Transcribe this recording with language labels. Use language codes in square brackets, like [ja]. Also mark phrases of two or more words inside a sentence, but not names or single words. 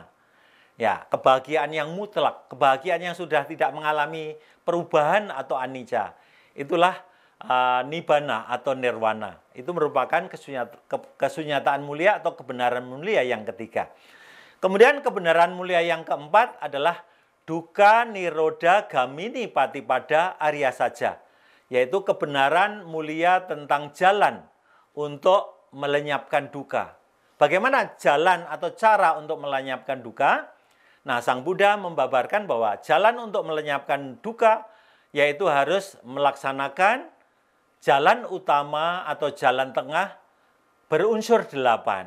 [id] Ya, kebahagiaan yang mutlak, kebahagiaan yang sudah tidak mengalami perubahan atau anicca. Itulah nibbana atau nirwana. Itu merupakan kesunyataan mulia atau kebenaran mulia yang ketiga. Kemudian kebenaran mulia yang keempat adalah [pi] dukkha nirodha gamini patipada arya saja, [id] yaitu kebenaran mulia tentang jalan untuk melenyapkan dukkha. Bagaimana jalan atau cara untuk melenyapkan dukkha? Nah, Sang Buddha membabarkan bahwa jalan untuk melenyapkan dukkha yaitu harus melaksanakan jalan utama atau jalan tengah berunsur 8.